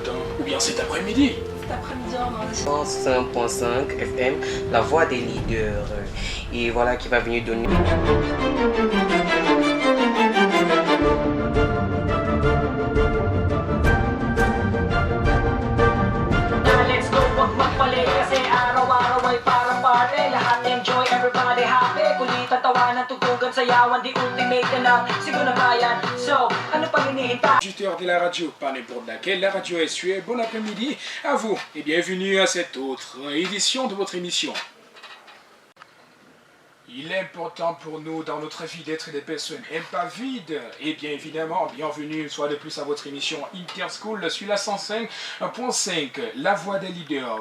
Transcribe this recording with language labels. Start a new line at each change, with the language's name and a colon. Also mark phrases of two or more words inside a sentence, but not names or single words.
French: ou bien cet après-midi. Cet après-midi, on mange. 105.5 FM, la voix des leaders. Et voilà qui va venir donner.
English: Let's go,
Filipino: wag magpalit kasi araw-araw ay parang party. Lahat enjoy,
English: everybody happy.
Filipino: Kulitan, tawanan, tutugan, sayawan, di ultimate na lang, siguro na bayan. So, ano pang hinihintay?
French: Auditeurs de la radio, pas n'importe laquelle, la radio SUE, bon après-midi à vous et bienvenue à cette autre édition de votre émission. Il est important pour nous dans notre vie d'être des personnes impavides et bien évidemment, bienvenue une fois de plus à votre émission Interschool sur la 105.5, la voix des leaders.